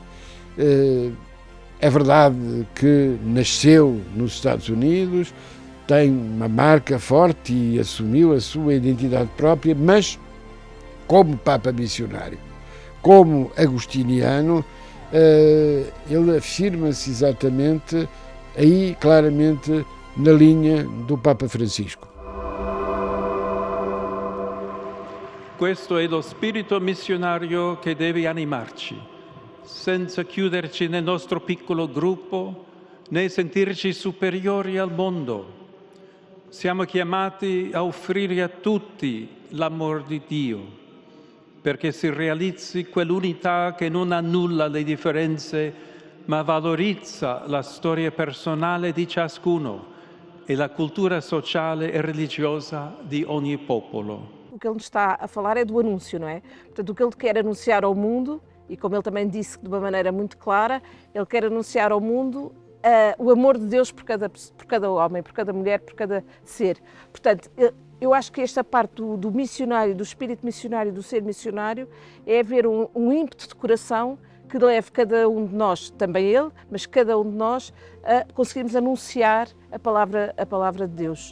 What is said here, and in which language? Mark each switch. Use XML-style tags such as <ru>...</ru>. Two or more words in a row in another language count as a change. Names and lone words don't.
<pt>É verdade que nasceu nos Estados Unidos, tem uma marca forte e assumiu a sua identidade própria, mas como Papa missionário, como agostiniano, ele afirma-se exatamente aí claramente na linha do Papa Francisco.</pt> <it>Questo è lo spirito missionario che deve animarci, senza chiuderci nel nostro piccolo gruppo né sentirci superiori al mondo. Siamo chiamati a offrire a tutti l'amor di Dio, perché si realizzi quell'unità che non annulla le differenze, ma valorizza la storia personale di ciascuno e la cultura sociale e religiosa di ogni popolo.</it> <pt>O que ele nos está a falar é do anúncio, não é? Portanto, o que ele quer anunciar ao mundo, e como ele também disse de uma maneira muito clara, ele quer anunciar ao mundo o amor de Deus por cada homem, por cada mulher, por cada ser. Portanto, eu acho que esta parte do missionário, do espírito missionário, do ser missionário, é haver um ímpeto de coração que leve cada um de nós, também ele, mas cada um de nós, a conseguirmos anunciar a palavra de Deus.</pt>